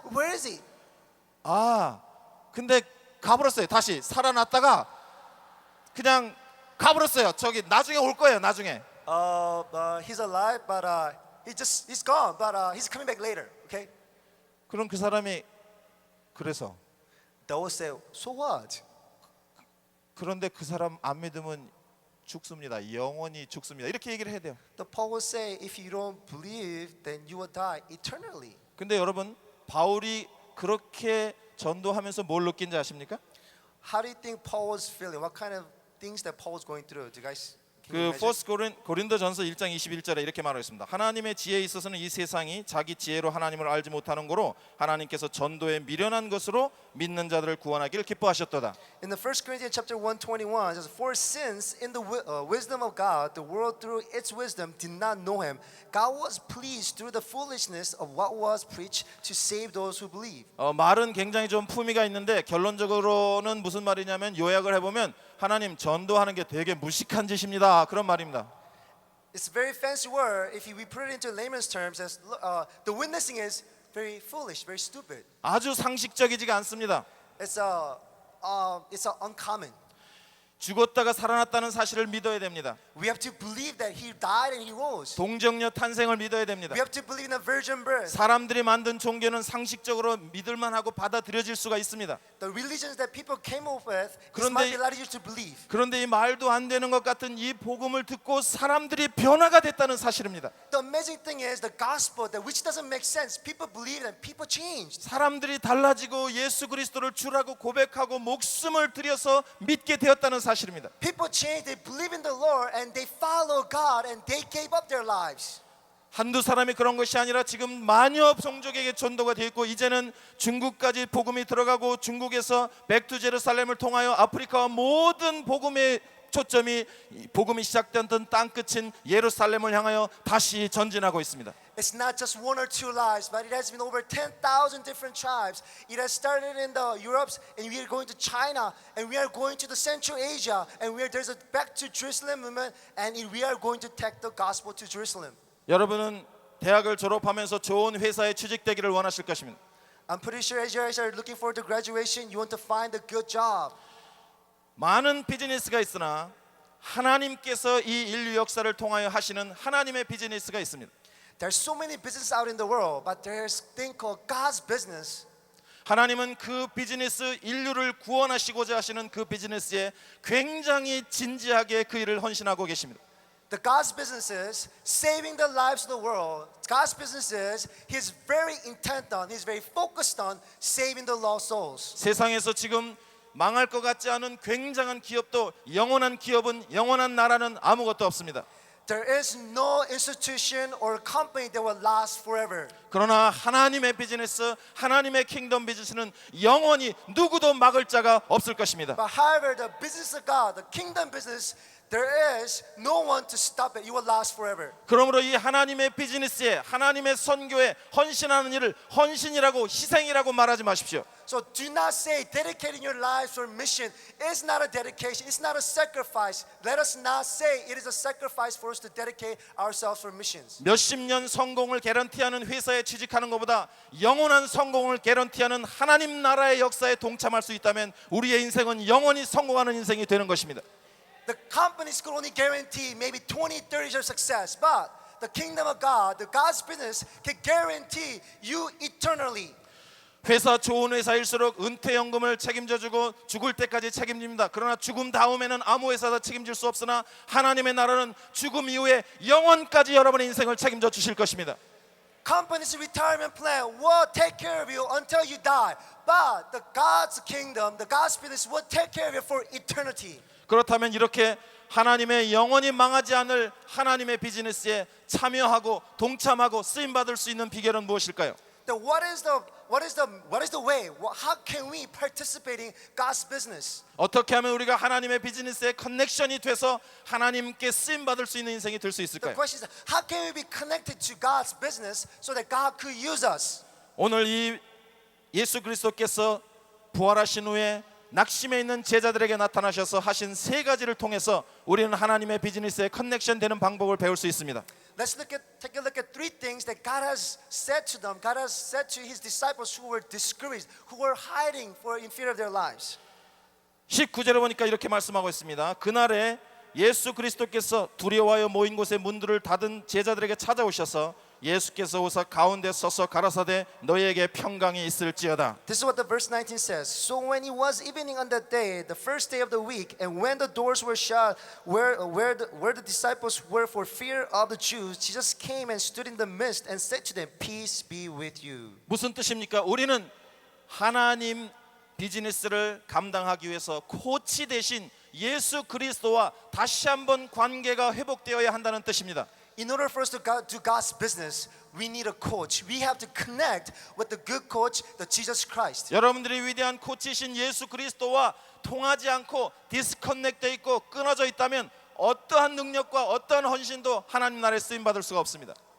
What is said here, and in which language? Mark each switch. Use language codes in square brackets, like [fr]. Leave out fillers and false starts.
[en] Where is he? [ko] 근데 가버렸어요. 다시 살아났다가 그냥 가버렸어요. 저기 나중에 올 거예요. 나중에. [en] He's alive, but he's gone, but he's coming back later. Okay? [ko] 그럼 그 사람이 그래서 [en] They will say, so what? [ko] 그런데 그 사람 안 믿으면 죽습니다. 영원히 죽습니다. 이렇게 얘기를 해야 돼요. [en] The Paul will say, if you don't believe, then you will die eternally. [ko] 근데 여러분 바울이 그렇게 전도하면서 뭘 느낀지 아십니까? [en] How do you think Paul was feeling? What kind of things that Paul was going through? Do you guys can you 그 imagine? [ko] 고린도전서 1장 21절에 이렇게 말하고 있습니다. 하나님의 지혜에 있어서는 이 세상이 자기 지혜로 하나님을 알지 못하는 거로 하나님께서 전도에 미련한 것으로 믿는 자들을 구원하기를 기뻐하셨도다. [en] In the 1 Corinthians chapter 1:21 it says, for since in the wisdom of God the world through its wisdom did not know him, God was pleased through the foolishness of what was preached to save those who believe. [ko] 말은 굉장히 좀 품위가 있는데 결론적으로는 무슨 말이냐면 요약을 해보면 하나님 전도하는 게 되게 무식한 짓입니다. 그런 말입니다. [en] It's a very fancy word. If we put it into layman's terms, as the witnessing is very foolish, very stupid. [ko] 아주 상식적이지가 않습니다. [en] It's uncommon. [ko] 죽었다가 살아났다는 사실을 믿어야 됩니다. [en] We have to believe that he died and he rose. [ko] 동정녀 탄생을 믿어야 됩니다. [en] We have to believe in the virgin birth. [ko] 사람들이 만든 종교는 상식적으로 믿을만하고 받아들여질 수가 있습니다. [en] The religions that people came up with, this [ko] 그런데 [en] might be allowed you to believe. [ko] 그런데 이 말도 안 되는 것 같은 이 복음을 듣고 사람들이 변화가 됐다는 사실입니다. [en] The amazing thing is the gospel, that which doesn't make sense. People believed and people changed. [ko] 사람들이 달라지고 예수 그리스도를 주라고 고백하고 목숨을 들여서 믿게 되었다는 사실입니다. [en] People changed. They believe in the Lord and they follow God and they gave up their lives. [ko] 한두 사람이 그런 것이 아니라 지금 만여 종족에게 전도가 되어 있고 이제는 중국까지 복음이 들어가고 중국에서 백투 제루살렘을 통하여 아프리카와 모든 복음의 초점이 복음이 시작되었던 땅끝인 예루살렘을 향하여 다시 전진하고 있습니다. [en] It's not just one or two lives, but it has been over 10,000 different tribes. It has started in the Europes, and we are going to China, and we are going to the Central Asia, and there's a back to Jerusalem movement, and we are going to take the gospel to Jerusalem. [ko] 여러분은 대학을 졸업하면서 좋은 회사에 취직되기를 원하실 것입니다. [en] I'm pretty sure as you guys are looking forward to graduation, you want to find a good job. [ko] 많은 비즈니스가 있으나 하나님께서 이 인류 역사를 통하여 하시는 하나님의 비즈니스가 있습니다. [en] There's so many businesses out in the world, but there's a thing called God's business. [ko] 하나님은 그 비즈니스, 인류를 구원하시고자 하시는 그 비즈니스에 굉장히 진지하게 그 일을 헌신하고 계십니다. [en] The God's business is saving the lives of the world. God's business is He's very intent on, He's very focused on saving the lost souls. [ko] 세상에서 지금 망할 것 같지 않은 굉장한 기업도 영원한 기업은 영원한 나라는 아무것도 없습니다. [en] There is no institution or company that will last forever. [ko] 그러나 하나님의 비즈니스, 하나님의 킹덤 비즈니스는 영원히 누구도 막을 자가 없을 것입니다. [en] But however, the business of God, the kingdom business, there is no one to stop it. You will last forever. [ko] 그러므로 이 하나님의 비즈니스에, 하나님의 선교에 헌신하는 일을 헌신이라고, 희생이라고 말하지 마십시오. [en] So do not say dedicating your lives for mission is not a dedication, it's not a sacrifice. Let us not say it is a sacrifice for us to dedicate ourselves for missions. [ko] 몇십 년 성공을 개런티하는 회사에 취직하는 것보다 영원한 성공을 개런티하는 하나님 나라의 역사에 동참할 수 있다면 우리의 인생은 영원히 성공하는 인생이 되는 것입니다. [en] The companies could only guarantee maybe 20, 30 years of success, but the kingdom of God, the God's business can guarantee you eternally. [ko] 회사 좋은 회사일수록 은퇴연금을 책임져주고 죽을 때까지 책임집니다. 그러나 죽음 다음에는 아무 회사도 책임질 수 없으나 하나님의 나라는 죽음 이후에 영원까지 여러분의 인생을 책임져 주실 것입니다. [en] Companies' retirement plan will take care of you until you die, but the God's kingdom, the God's business will take care of you for eternity. [ko] 그렇다면 이렇게 하나님의 영원히 망하지 않을 하나님의 비즈니스에 참여하고 동참하고 쓰임 받을 수 있는 비결은 무엇일까요? [en] What is the way? How can we participate in God's business? [ko] 어떻게 하면 우리가 하나님의 비즈니스에 커넥션이 돼서 하나님께 쓰임 받을 수 있는 인생이 될 수 [en] The [ko] 있을까요? [en] question is, how can we be connected to God's business so that God could use us? [ko] 오늘 이 예수 그리스도께서 부활하신 후에 낙심해 있는 제자들에게 나타나셔서 하신 세 가지를 통해서 우리는 하나님의 비즈니스에 커넥션 되는 방법을 배울 수 있습니다. [en] Take a look at three things that God has said to them. God has said to His disciples who were discouraged, who were hiding in fear of their lives. [ko] 19절에 보니까 이렇게 말씀하고 있습니다. 그날에 예수 그리스도께서 두려워하여 모인 곳에 문들을 닫은 제자들에게 찾아오셔서 예수께서 오사 가운데 서서 가라사대 너희에게 평강이 있을지어다. [en] This is what the verse 19 says. So when it was evening on that day, the first day of the week, and when the doors were shut, where the disciples were for fear of the Jews, Jesus came and stood in the midst and said to them, "Peace be with you." [ko] 무슨 뜻입니까? 우리는 하나님 비즈니스를 감당하기 위해서 코치 대신 예수 그리스도와 다시 한번 관계가 회복되어야 한다는 뜻입니다. [en] In order for us to do God's business, we need a coach. We have to connect with the good coach, the Jesus Christ. [ko] 여러분들이 위대한 코치신 예수 그리스도와 통하지 않고 디스커넥돼 있고 끊어져 있다면 어떠한 능력과 어떠한 헌신도 하나님 나라에 쓰임 받을 수가 없습니다.